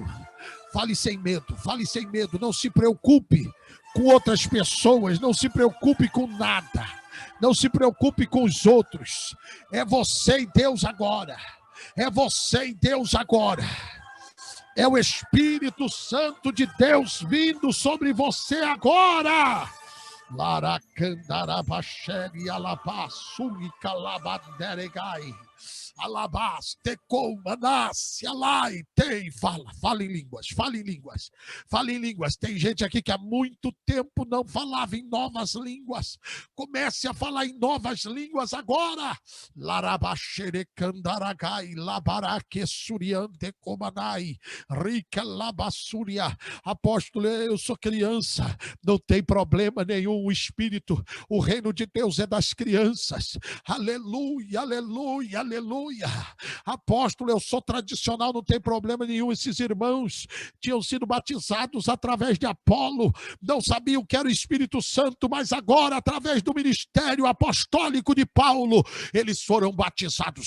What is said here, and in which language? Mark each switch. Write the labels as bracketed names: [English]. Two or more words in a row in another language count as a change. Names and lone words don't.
[Portuguese] Fale sem medo, fale sem medo. Não se preocupe com outras pessoas. Não se preocupe com nada. Não se preocupe com os outros. É você e Deus agora. É você e Deus agora. É o Espírito Santo de Deus vindo sobre você agora. Laracandarabacheri alabassuri calabanderegai. Alabaste comanassi alai. Tem, fala em línguas, fala em línguas, fala em línguas. Tem gente aqui que há muito tempo não falava em novas línguas. Comece a falar em novas línguas agora. Larabachere candaragai, labaraque suriante comanai, rica labassuria. Apóstolo, eu sou criança, não tem problema nenhum. O Espírito, o reino de Deus é das crianças. Aleluia, aleluia, aleluia. Apóstolo, eu sou tradicional, não tem problema nenhum. Esses irmãos tinham sido batizados através de Apolo, não sabiam que era o Espírito Santo, mas agora, através do ministério apostólico de Paulo, eles foram batizados.